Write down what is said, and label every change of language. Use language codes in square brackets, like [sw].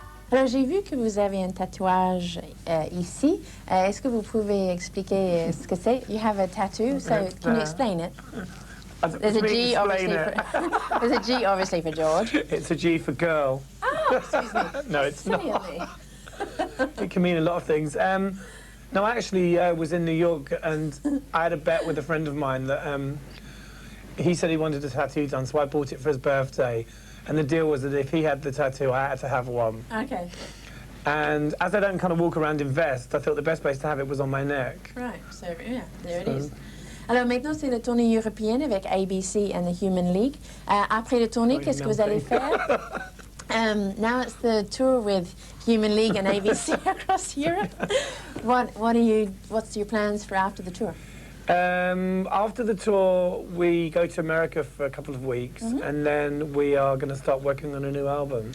[fr] Alors, j'ai vu que vous avez un tatouage ici. Est-ce que vous pouvez expliquer ce que c'est? [en] You have a tattoo, so can you explain it? There's a G, obviously. There's a G, obviously, for George. It's a G for girl. Oh, excuse me. No, it's not. Silly. It can mean a lot of things. No, I actually was in New York and I had a bet with a friend of mine that he said he wanted a tattoo done, so I bought it for his birthday. And the deal was that if he had the tattoo, I had to have one. Okay. And as I don't kind of walk around in vest, I thought the best place to have it was on my neck. Right, so yeah, there it is. [fr] Alors maintenant, c'est la tournée européenne avec ABC and the Human League. Après la tournée, qu'est-ce que vous allez faire? [en] Now it's the tour with Human League and ABC across Europe. What's your plans for after the tour? After the tour, we go to America for a couple of weeks, and then we are going to start working on a new album.